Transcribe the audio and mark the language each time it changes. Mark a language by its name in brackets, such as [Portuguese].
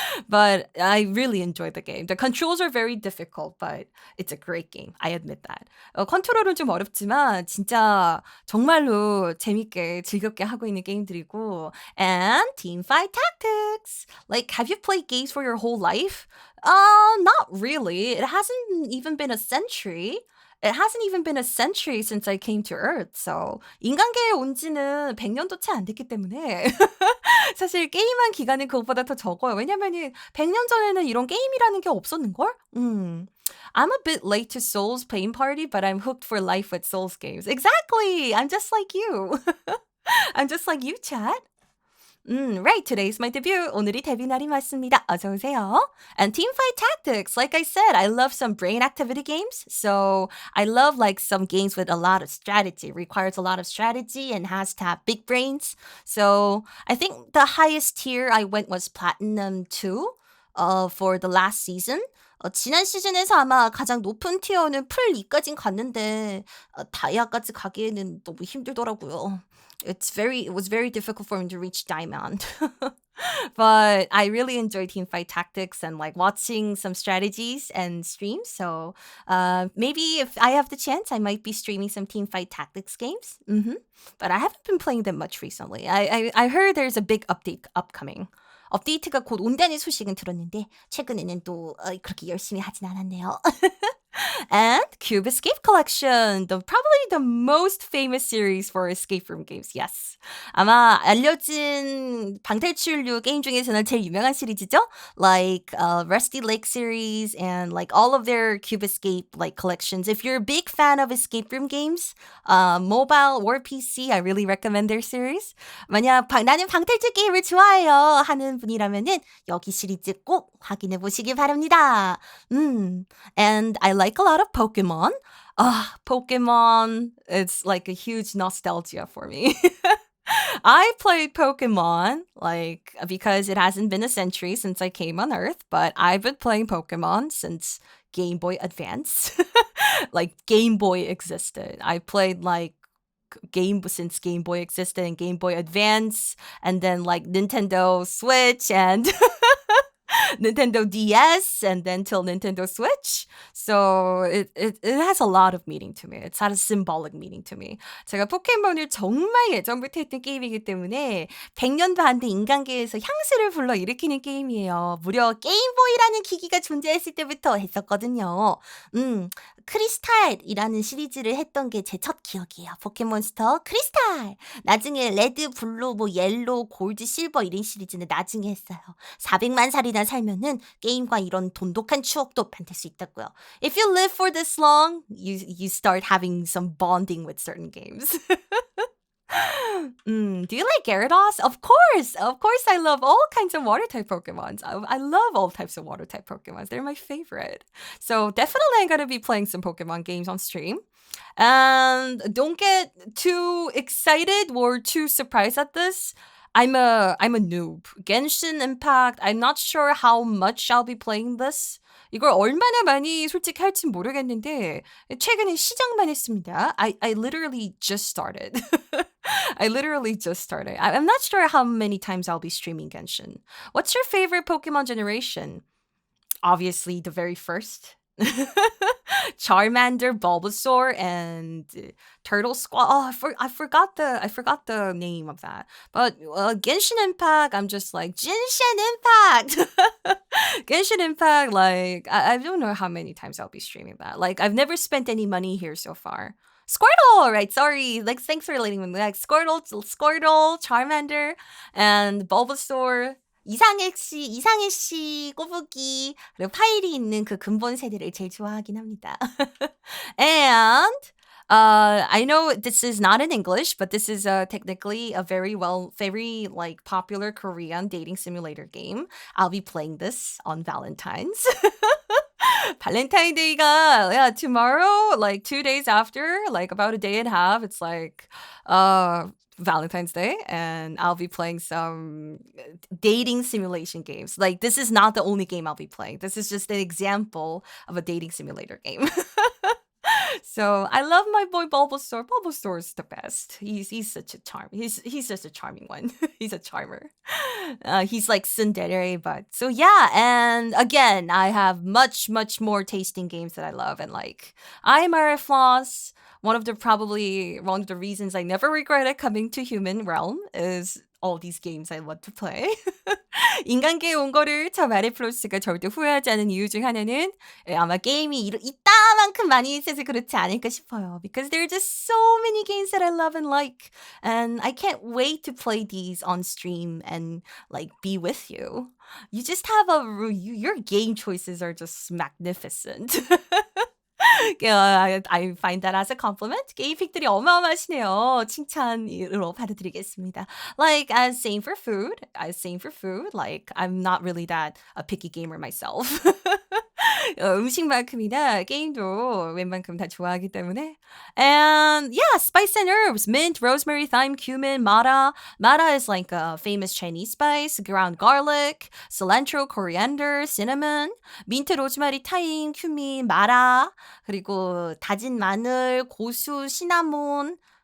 [English] But I really enjoyed the game. The controls are very difficult, but it's a great game. I admit that. [Korean] 컨트롤은 좀 어렵지만 진짜 정말로 재밌게 즐겁게 하고 있는 게임들이고. [English] And Teamfight Tactics. Like, have you played games for your whole life? Not really. It hasn't even been a century. Since I came to Earth. [Korean] So 인간계에 온 지는 100년도 채 안 됐기 때문에 사실 게임한 기간은 그것보다 더 적어요. 왜냐면은 100년 전에는 이런 게임이라는 게 없었는걸? [English] I'm a bit late to Souls playing party, but I'm hooked for life with Souls games. Exactly! I'm just like you. I'm just like you, chat. Right, today's my debut. [Korean] 오늘이 데뷔 날이 맞습니다. 어서 오세요. [English] And Teamfight Tactics, like I said, I love some brain activity games. So I love like some games with a lot of strategy, requires a lot of strategy and has to have big brains. So I think the highest tier I went was Platinum 2 for the last season. [Korean] 지난 시즌에서 아마 가장 높은 티어는 풀 2까진 갔는데 다이아까지 가기에는 너무 힘들더라고요. [English] It was very difficult for me to reach diamond. But I really enjoy Teamfight Tactics and like watching some strategies and streams. So maybe if I have the chance, I might be streaming some Teamfight Tactics games. But I haven't been playing them much recently. I heard there's a big update upcoming. [Korean] 업데이트가 곧 온다는 소식은 들었는데 최근에는 또 그렇게 열심히 하진 않았네요. [English] And Cube Escape Collection, probably the most famous series for escape room games. Yes. [Korean] 아마 알려진 방탈출류 게임 중에서는 제일 유명한 시리즈죠. [English] Like Rusty Lake series and like all of their Cube Escape like collections. If you're a big fan of escape room games, mobile or PC, I really recommend their series. [Korean] 만약 나는 방탈출 게임을 좋아해요 하는 분이라면은 여기 시리즈 꼭 확인해 보시기 바랍니다. [English] And I like a lot of Pokemon. Pokemon, it's like a huge nostalgia for me. I played Pokemon, like, because it hasn't been a century since I came on Earth, but I've been playing Pokemon since Game Boy Advance. Like, Game Boy existed. I played, like, since Game Boy existed and Game Boy Advance, and then, like, Nintendo Switch and Nintendo DS and then till Nintendo Switch. So it has a lot of meaning to me. It's had a symbolic meaning to me. [Korean] 제가 포켓몬을 정말 예전부터 했던 게임이기 때문에 100년도 안 된 인간계에서 향수를 불러 일으키는 게임이에요. 무려 게임보이라는 기기가 존재했을 때부터 했었거든요. 크리스탈이라는 시리즈를 했던 게 제 첫 기억이에요. 포켓몬스터 크리스탈. 나중에 레드, 블루, 뭐 옐로우, 골드, 실버 이런 시리즈는 나중에 했어요. 400만 살이나 살면은 게임과 이런 돈독한 추억도 만들 수 있다고요. [English] If you live for this long, you start having some bonding with certain games. Do you like Gyarados? Of course. Of course, I love all kinds of water type Pokemons. I love all types of water type Pokemons. They're my favorite. So definitely I'm going to be playing some Pokemon games on stream. And don't get too excited or too surprised at this. I'm a noob. Genshin Impact, I'm not sure how much I'll be playing this. [Korean] 이걸 얼마나 많이 솔직히 할진 모르겠는데 최근에 시작만 했습니다. [English] I literally just started. I literally just started. I'm not sure how many times I'll be streaming Genshin. What's your favorite Pokemon generation? Obviously, the very first. Charmander, Bulbasaur, and Turtle Squad. Oh, I forgot the name of that. But Genshin Impact, I'm just like Genshin Impact. Genshin Impact, like I don't know how many times I'll be streaming that. Like I've never spent any money here so far. Squirtle, right? Sorry. Like thanks for letting me know. Like Squirtle, Charmander, and Bulbasaur. [Korean] 이상해씨, 꼬부기, 그리고 파일이 있는 그 근본 세대를 제일 좋아하긴 합니다. [English] And I know this is not in English, but this is technically a very like popular Korean dating simulator game. I'll be playing this on Valentine's. Valentine's Day가 tomorrow, like 2 days after, like about a day and a half, it's like Valentine's Day, and I'll be playing some dating simulation games. Like this is not the only game I'll be playing. This is just an example of a dating simulator game. So I love my boy Bulbasaur. Bulbasaur is the best. He's such a charm. He's just a charming one. He's a charmer. He's like tsundere, but so yeah. And again, I have much more tasting games that I love and like. I'm Mare, Flos. One of the reasons I never regretted coming to human realm is all these games I love to play. [Korean] 인간계에 온 거를 저 마레 플로스가 절대 후회하지 않은 이유 중 하나는 아마 게임이 이따만큼 많이 있어서 그렇지 않을까 싶어요. [English] Because there are just so many games that I love and like. And I can't wait to play these on stream and like be with you. You just have your game choices are just magnificent. I find that as a compliment. [Korean] 게임픽들이 어마어마하시네요. 칭찬으로 받아드리겠습니다. [English] Like as same for food. Like I'm not really that a picky gamer myself. [Korean] 음식만큼이나 게임도 웬만큼 다 좋아하기 때문에. [English] And yeah, spice and herbs. Mint, rosemary, thyme, cumin, mara. Mara is like a famous Chinese spice. Ground garlic, cilantro, coriander, cinnamon. [Korean] 민트, 로즈마리, 타임, 큐민, 마라. 그리고 다진 마늘, 고수, 시나몬.